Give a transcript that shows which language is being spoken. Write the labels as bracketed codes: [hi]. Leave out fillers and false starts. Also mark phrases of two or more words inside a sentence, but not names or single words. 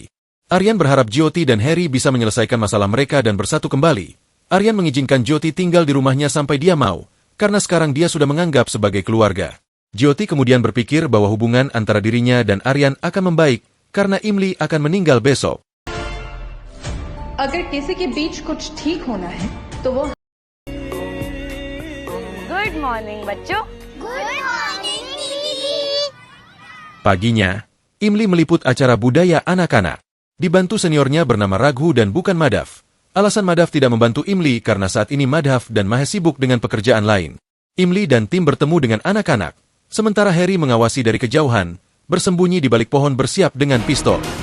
[id] Aryan berharap Jyoti dan Harry bisa menyelesaikan masalah mereka dan bersatu kembali. Aryan mengizinkan Jyoti tinggal di rumahnya sampai dia mau, karena sekarang dia sudah menganggap sebagai keluarga. Jyoti kemudian berpikir bahwa hubungan antara dirinya dan Aryan akan membaik karena Imli akan meninggal besok. [hi] अगर किसी के बीच कुछ ठीक होना है तो वो [en] good morning बच्चों। [id] Paginya, Imli meliput acara budaya anak-anak. Dibantu seniornya bernama Raghu dan bukan Madhav. Alasan Madhav tidak membantu Imli karena saat ini Madhav dan Mahesh sibuk dengan pekerjaan lain. Imli dan tim bertemu dengan anak-anak. Sementara Harry mengawasi dari kejauhan, bersembunyi di balik pohon bersiap dengan pistol.